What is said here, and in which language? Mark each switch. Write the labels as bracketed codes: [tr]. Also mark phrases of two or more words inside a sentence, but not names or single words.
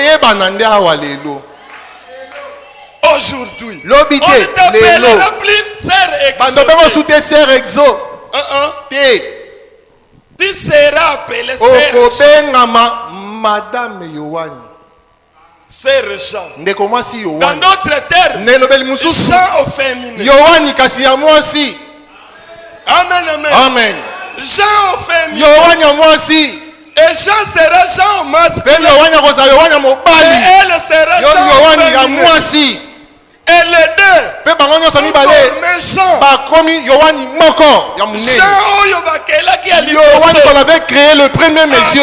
[fr] Aujourd'hui, on ne t'appellera plus serre exaucé. Tu seras appelé Madame Yohani. Serre Jean. Dans notre terre, Jean au féminin. [ln] Yohani kasi ya mwasi. [fr] Amen, amen. Amen. Jean au féminin. [ln] Yohani ya mwasi. [fr] Et Jean sera Jean au masculin. Et elle sera Jean au féminin. Et les deux Yohani qu'on avait créé le premier monsieur.